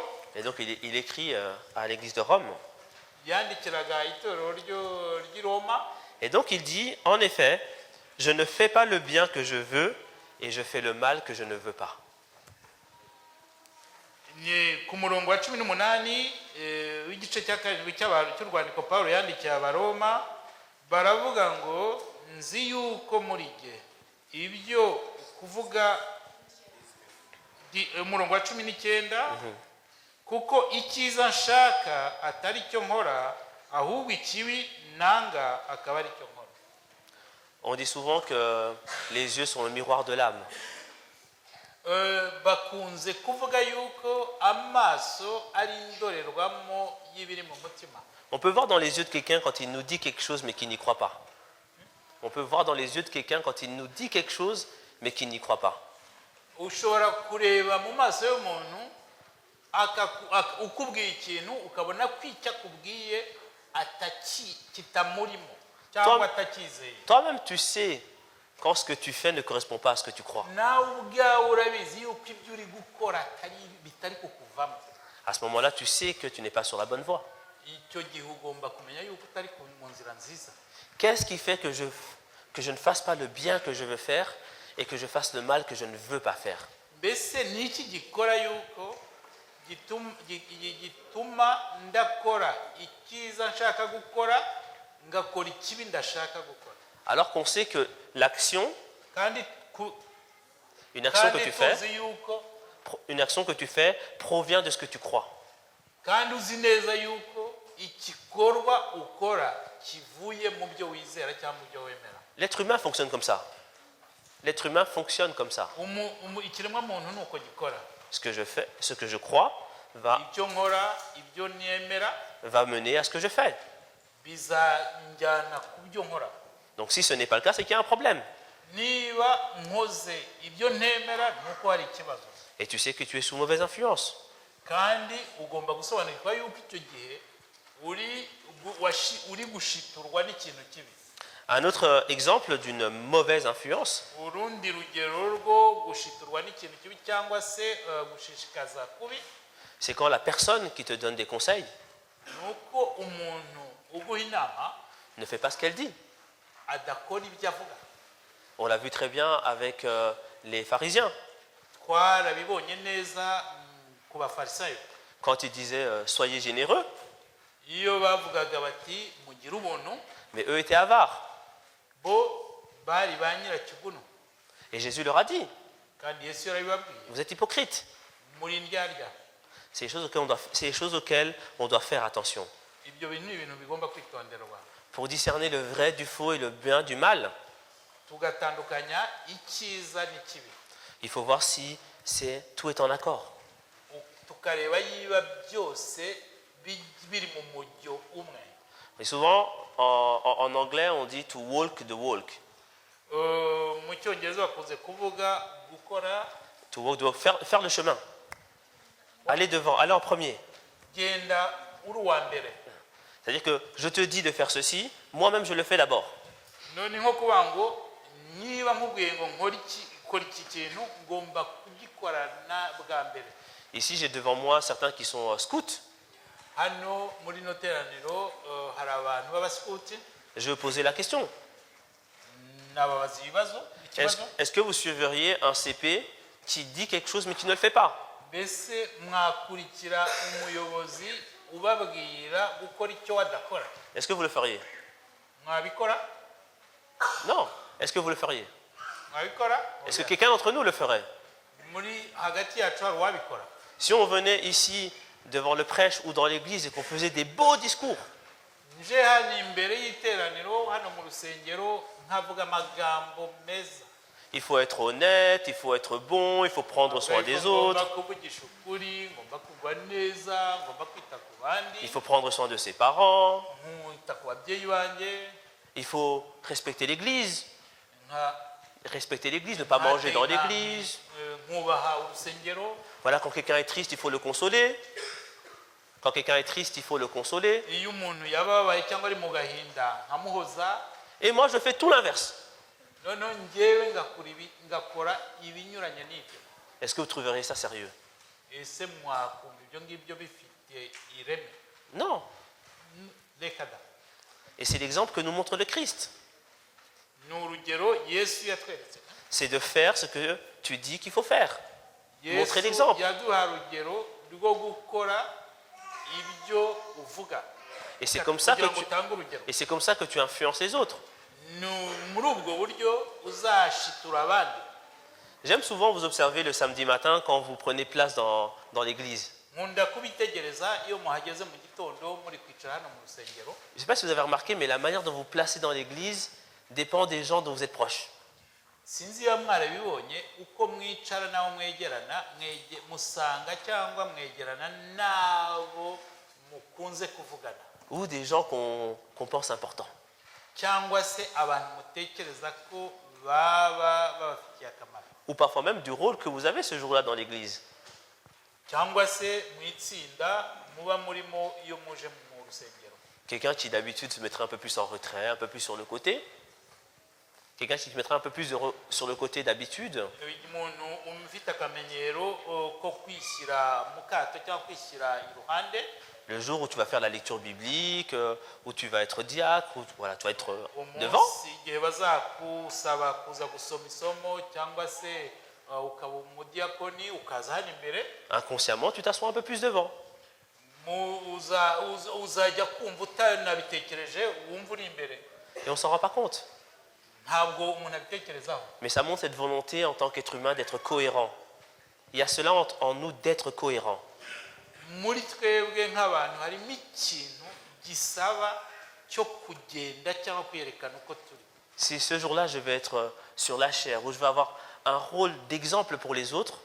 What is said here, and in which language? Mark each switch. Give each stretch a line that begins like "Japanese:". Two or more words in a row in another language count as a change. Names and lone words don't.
French: Et donc il écrit à l'église de Rome.
Kinyarwanda: Yandikiraga itorero ry'i Roma.
French: Et donc il dit, en effet, je ne fais pas le bien que je veux et je fais le mal que je ne veux pas.
Kinyarwanda: Ni ku murongo wa 18 w'igice cya 7 cy'urwandiko Pawulo yandikiye Abaroma, baravuga ngo nzi yuko muri jye ibyo kuvuga umurongo wa 19 kuko icyiza nshaka atari cyo nkora ahubwo ikibi nanga akaba ari cyo nkora.
French: On dit souvent que les yeux sont le miroir de l'âme.
Kinyarwanda: Bakunze kuvuga yuko amaso ari indorerwamo y'ibiri mu mutima.
French: On peut voir dans les yeux de quelqu'un quand il nous dit quelque chose mais qui n'y croit pas. On peut voir dans les yeux de quelqu'un quand il nous dit quelque chose mais qui n'y croit pas.
Kinyarwanda: Ushobora kureba mu maso y'umuntu ukubwiye ikintu ukabona ko icyo akubwiye kitamurimo cyangwa atakizeye.
French: Toi-même tu sais quand ce que tu fais ne correspond pas à ce que tu crois.
Kinyarwanda: Nawe ubwawe urabizi yuko ibyo uri gukora bitari kukuvamo.
French: À ce moment-là, tu sais que tu n'es pas sur la bonne voie.
Kinyarwanda: Icyo gihe ugomba kumenya yuko utari mu nzira nziza.
French: Qu'est-ce qui fait que je ne fasse pas le bien que je veux faire et que je fasse le mal que je ne veux pas faire?
Kinyarwanda: Mbese ni iki gikora yuko gituma ndakora icyiza nshaka gukora ngakora ikibi ndashaka gukora?
French: Alors qu'on sait que l'action,
Kinyarwanda: Kandi
French: une action que tu fais provient de ce que tu crois.
Kinyarwanda: Kandi uzi neza yuko igikorwa ukora kivuye mu byo wizera cyangwa mu byo wemera.
French: L'être humain fonctionne comme ça. L'être humain fonctionne comme ça.
Kinyarwanda: Ikiremwa muntu nuko gikora.
French: Ce que je fais, ce que je crois va
Kinyarwanda: Ibyo nkora, ibyo nemera
French: mener à ce que je fais.
Kinyarwanda: bizanjyana ku byo nkora.
French: Donc si ce n'est pas le cas, c'est qu'il y a un problème.
Kinyarwanda: Niba nkoze ibyo ntemera nuko hari ikibazo.
French: Et tu sais que tu es sous mauvaise influence.
Kinyarwanda: Kandi ugomba gusobanukirwa yuko icyo gihe uri gushiturwa n'ikintu kibi.
French: Un autre exemple d'une mauvaise influence,
Kinyarwanda: Urundi rugero rwo gushiturwa n'ikintu kibi cyangwa se gushishikaza kubi,
French: c'est quand la personne qui te donne des conseils
Kinyarwanda: nuko umuntu uguha inama
French: ne fait pas ce qu'elle dit.
Kinyarwanda: adakora ibyo avuga.
French: On l'a vu très bien avec les pharisiens.
Kinyarwanda: Twarabibonye neza ku bafarisayo.
French: Quand ils disaient soyez généreux,
Kinyarwanda: Iyo bavugaga bati mugire ubuntu,
French: mais eux étaient avares.
Kinyarwanda: bo bari ba nyirakiguno.
French: Et Jésus leur a dit,
Kinyarwanda: kandi yesu yarabibabwiye
French: Vous êtes hypocrites.
Kinyarwanda: muri indyarya.
French: C'est les choses auxquelles on doit faire attention.
Kinyarwanda: Ibyo bintu ni ibintu bigomba kwitonderwa,
French: Pour discerner le vrai du faux et le bien du mal,
Kinyarwanda: tugatandukanya icyiza n'ikibi,
French: il faut voir si tout est en accord.
Kinyarwanda: tukareba yiba byose biri mu mujyo umwe.
French: Et souvent, en anglais, on dit
English: to walk the walk.
Kinyarwanda: Mu cyongereza bakunze kuvuga gukora
English: To walk the walk,
French: faire le chemin. Aller devant, aller en premier.
Kinyarwanda: genda uri uwa mbere.
French: C'est-à-dire que je te dis de faire ceci, moi-même je le fais d'abord.
Kinyarwanda: none nko kuvuga ngo niba nkubwiye ngo kora iki kintu ngomba kugikorana bwa mbere.
French: Ici, j'ai devant moi certains qui sont scouts.
Kinyarwanda: Hano muri no teraniro hari abantu b'abasikuti,
French: Je vais poser la question.
Kinyarwanda: n'ababaza ikibazo.
French: Est-ce que vous suivriez un CP qui dit quelque chose mais qui ne le fait pas?
Kinyarwanda: Mbese mwakurikira umuyobozi ubabwira gukora icyo wadakora?
French: Est-ce que vous le feriez?
Kinyarwanda: Mwabikora?
French: Non. Est-ce que vous le feriez?
Kinyarwanda: Mwabikora?
French: Est-ce que quelqu'un d'entre nous le ferait?
Kinyarwanda: Muri hagati yacu hari uwabikora?
French: Si on venait ici devant le prêche ou dans l'église et qu'on faisait des beaux discours,
Kinyarwanda: nje hano imbere y'iteraniro hano mu rusengero nkavuga amagambo meza,
French: il faut être honnête, il faut être bon, il faut prendre soin des autres,
Kinyarwanda: ngomba kuvugisha ukuri, ngomba kugwa neza, ngomba kwita ku bandi,
French: il faut prendre soin de ses parents,
Kinyarwanda: nkwita ku babyeyi banjye,
French: il faut respecter l'église, ne
Kinyarwanda: nka
French: pas manger dans l'église.
Kinyarwanda: nkubaha urusengero.
French: Voilà, quand quelqu'un est triste, il faut le consoler. Quand quelqu'un est triste, il faut le consoler.
Kinyarwanda: Iyo umuntu yababaye cyangwa ari mu gahinda nkamuhoza.
French: Et moi, je fais tout l'inverse.
Kinyarwanda: Noneho njyewe ngakora ibinyuranye n'ibyo.
French: Est-ce que vous trouveriez ça sérieux?
Kinyarwanda: Ese mwakumva ibyo ngibyo bifite ireme?
French: Non.
Kinyarwanda: Reka da.
French: Et c'est l'exemple que nous montre le Christ.
Kinyarwanda: Ni urugero Yesu yatweretse.
French: C'est de faire ce que tu dis qu'il faut faire. Montrer
Kinyarwanda: Yesu
French: l'exemple.
Kinyarwanda: yaduha urugero rwo gukora ibyo uvuga.
French: Et c'est comme ça
Kinyarwanda: Kugira ngo utange urugero.
French: que tu influences les autres.
Kinyarwanda: Muri ubwo buryo uzashitura abandi.
French: J'aime souvent vous observer le samedi matin quand vous prenez place dans l'église.
Kinyarwanda: Nkunda kubitegereza iyo muhageze mu gitondo muri kwicara hano mu rusengero.
French: Je ne sais pas si vous avez remarqué, mais la manière dont vous placez dans l'église dépend des gens dont vous êtes proches.
Kinyarwanda: Sinzi iyo mwarabibonye uko mwicara naho mwegerana musanga cyangwa mwegerana nabo mukunze kuvugana,
French: Ou des gens qu'on pense importants.
Kinyarwanda: cyangwa se abantu mutekereza ko baba babafitiye akamaro,
French: Ou parfois même du rôle que vous avez ce jour-là dans l'église.
Kinyarwanda: cyangwa se mu itsinda muba murimo iyo muje mu rusengero.
French: Quelqu'un qui d'habitude se mettrait un peu plus en retrait, un peu plus sur le côté. Quelqu'un qui se mettrait un peu plus sur le côté d'habitude.
Kinyarwanda: Umuntu ufite akamenyero ko kwishyira mu kato cyangwa kwishyira iruhande.
French: Le jour où tu vas faire la lecture biblique, où tu vas être diacre, où voilà, tu vas être devant.
Kinyarwanda: Umunsi igihe bazakusaba kuza gusoma isomo cyangwa se ukaba umudiyakoni ukaza hano imbere,
French: Inconsciemment, tu t'assois un peu plus devant.
Kinyarwanda: uzajya kumva utanabitekereje wumva uri imbere,
French: Et on ne s'en rend pas compte.
Kinyarwanda: ntabwo umuntu abitekerezaho.
French: Mais ça montre cette volonté en tant qu'être humain d'être cohérent. Il y a cela en nous d'être cohérent.
Kinyarwanda: Muri twebwe nk'abantu harimo ikintu gisaba cyo kugenda cyangwa kwerekana uko turi.
French: Si ce jour-là, je vais être sur la chair, où je vais avoir un rôle d'exemple pour les autres,